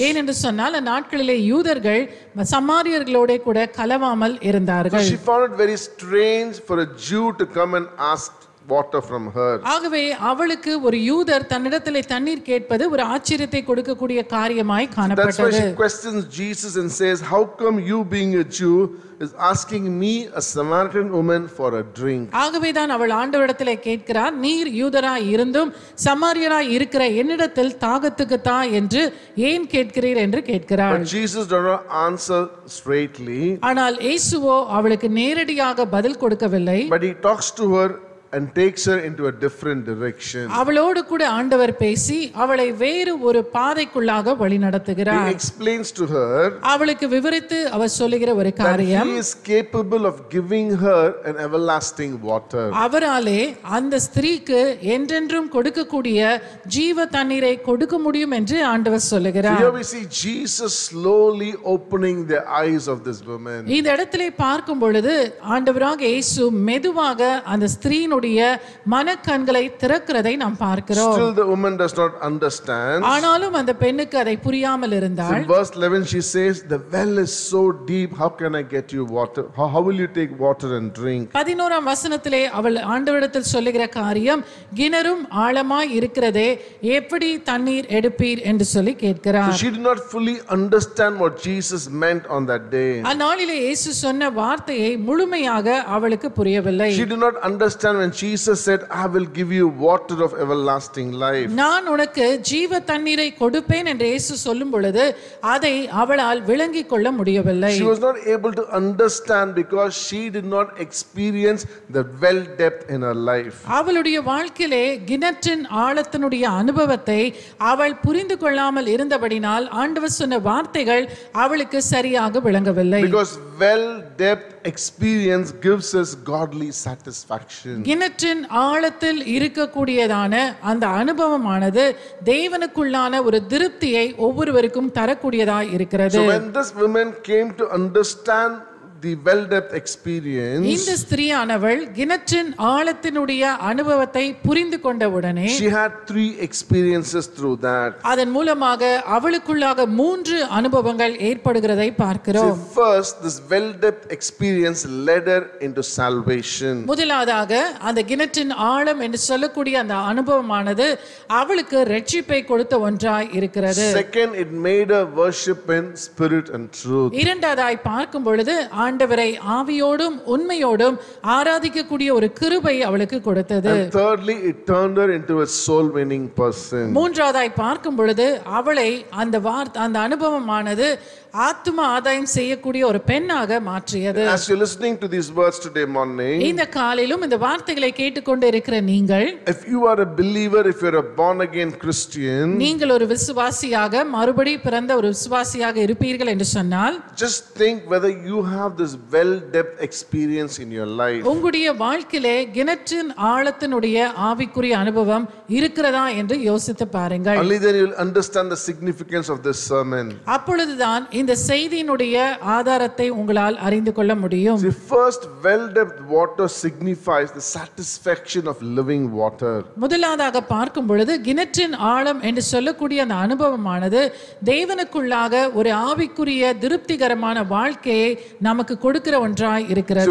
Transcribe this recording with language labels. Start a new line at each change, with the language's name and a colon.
Tamil: ஏனென்று சொன்னால் அந்நாட்களிலே யூதர்கள் சமாரியர்களோட கூட கலவாமல்
English: So
Tamil: இருந்தார்கள்.
English: she found it very strange for a Jew to come and ask water from her.
Tamil: ஆகவே அவளுக்கு ஒரு யூதர் தன்னிடத்திலே தண்ணீர் கேட்பது ஒரு ஆச்சரியத்தை கொடுக்கக்கூடிய காரியமாய்
English: That's why
Tamil: காணப்பட்டது.
English: she questions Jesus and says, how come you being a Jew is asking me, a Samaritan woman, for a drink?
Tamil: ஆகவே தான் அவள் ஆண்டவரிடத்திலே கேட்கிறார், நீர் யூதராய் இருந்தும் சமாரியராய் இருக்கிற என்னிடத்தில் தாகத்துக்கு தா என்று ஏன் கேட்கிறீர் என்று கேட்கிறாள்.
English: But Jesus does not answer straightly,
Tamil: ஆனால் இயேசுவோ அவளுக்கு நேரடியாக பதில் கொடுக்கவில்லை.
English: but he talks to her and takes her into a different direction.
Tamil: அவளோடு கூட ஆண்டவர் பேசி அவளை வேறு ஒரு பாதைக்குள்ளாக வழி
English: He
Tamil: நடத்துகிறார்.
English: explains to her
Tamil: அவளுக்கு விவரித்து அவர் சொல்லுகிற ஒரு
English: that
Tamil: காரியம்,
English: he is capable of giving her an everlasting water.
Tamil: அவராலே அந்த ஸ்திரீக்கு என்றென்றும் கொடுக்கக்கூடிய ஜீவ தண்ணீரை கொடுக்க முடியும் என்று ஆண்டவர்
English: So
Tamil: சொல்லுகிறார்.
English: here we see Jesus slowly opening the eyes of this woman.
Tamil: இந்த இடத்திலே பார்க்கும் பொழுது ஆண்டவராக இயேசு மெதுவாக அந்த ஸ்திரீனுடைய மனக்கண்களை திறக்கிறதை நாம் பார்க்கிறோம்.
English: Still the woman does not understand.
Tamil: ஆனாலும் அந்த பெண்ணுக்கு அதை புரியாமல்
English: In
Tamil: இருந்தாள்.
English: verse 11 she says, the well is so deep, how can I get you water? How will you take water and drink?
Tamil: 11ஆம் வசனத்திலே அவள் ஆண்டவரிடத்தில் சொல்லுகிற காரியம், கிணறும் ஆழமாய் இருக்கிறதே, எப்படி தண்ணீர் எடுப்பீர் என்று சொல்லி
English: So
Tamil: கேட்கிறார்.
English: she did not fully understand what Jesus meant on that day.
Tamil: அந்நாளிலே இயேசு சொன்ன வார்த்தையை முழுமையாக அவளுக்கு புரியவில்லை.
English: She did not understand when and Jesus said, I will give you water of everlasting life.
Tamil: நான் உனக்கு ஜீவ தண்ணீரை கொடுப்பேன் என்று இயேசு சொல்லும் பொழுது அதை அவளால் விளங்கிக் கொள்ள முடியவில்லை.
English: She was not able to understand because she did not experience the well depth in her life.
Tamil: அவளுடைய வாழ்க்கையிலே கிணற்றின் ஆழத்தினுடைய அனுபவத்தை அவள் புரிந்து கொள்ளாமல் இருந்தபடினால் ஆண்டவர் சொன்ன வார்த்தைகள் அவளுக்கு சரியாக விளங்கவில்லை.
English: Because well depth experience gives us godly satisfaction.
Tamil: கிணற்றின் ஆழத்தில் இருக்கக்கூடியதான அந்த அனுபவமானது தேவனுக்குள்ளான ஒரு திருப்தியை ஒவ்வொருவருக்கும் தரக்கூடியதாய் இருக்கிறது.
English: So when this woman came to understand the well depth experience,
Tamil: இந்த ஸ்திரீயானவள் கிணற்றின் ஆழத்தினுடைய அனுபவத்தை புரிந்து கொண்டவுடனே
English: she had 3 experiences through that.
Tamil: அதன் மூலமாக அவளுக்குள்ளாக 3 அனுபவங்கள் ஏற்படுகிறதை பார்க்கிறோம்.
English: So first, this well depth experience led her into salvation.
Tamil: முதலாவதாக அந்த கிணற்றின் ஆழம் என்று சொல்லக்கூடிய அந்த அனுபவமானது அவளுக்கு ரட்சிப்பை கொடுத்த ஒன்றாய் இருக்கிறது.
English: Second, it made her worship in spirit and truth.
Tamil: இரண்டாவதாய் பார்க்கும் பொழுது ஆண்டவரை ஆவியோடும் உண்மையோடும் ஆராதிக்கக்கூடிய ஒரு கிருபை அவளுக்கு கொடுத்தது.
English: And thirdly, it turned her into a soul winning person.
Tamil: மூன்றாவதாய் பார்க்கும் பொழுது அவளை அந்த அனுபவமானது ஆத்தும ஆதாயம் செய்யக்கூடிய ஒரு பெண்ணாக மாற்றியது.
English: As you're listening to these words today morning,
Tamil: இந்த காலையிலும் இந்த வார்த்தைகளை கேட்டுக்கொண்டு இருக்கிற நீங்கள்,
English: if you are a believer, if you're a born again Christian,
Tamil: நீங்கள் ஒரு விசுவாசியாக மறுபடி பிறந்த ஒரு விசுவாசியாக இருப்பீர்கள் என்று சொன்னால்,
English: just think whether you have this well depth experience in your life.
Tamil: உங்களுடைய வாழ்க்கையிலே கிணற்றின் ஆழத்தினுடைய ஆவிக்குரிய அனுபவம் இருக்கிறதா என்று யோசித்து பாருங்கள்.
English: Only then you'll understand the significance of this sermon.
Tamil: அப்பொழுதுதான் இந்த செய்தியினுடைய ஆதாரத்தை உங்களால் அறிந்து கொள்ள முடியும்.
English: The first well depth water signifies the satisfaction of living water.
Tamil: முதலாவதாக பார்க்கும் பொழுது கிணற்றின் ஆழம் என்று சொல்லக்கூடிய அந்த அனுபவமானது தேவனுக்குள்ளாக ஒரு ஆவிக்குரிய திருப்திகரமான வாழ்க்கையை நமக்கு கொடுக்கிற ஒன்றாய் இருக்கிறது.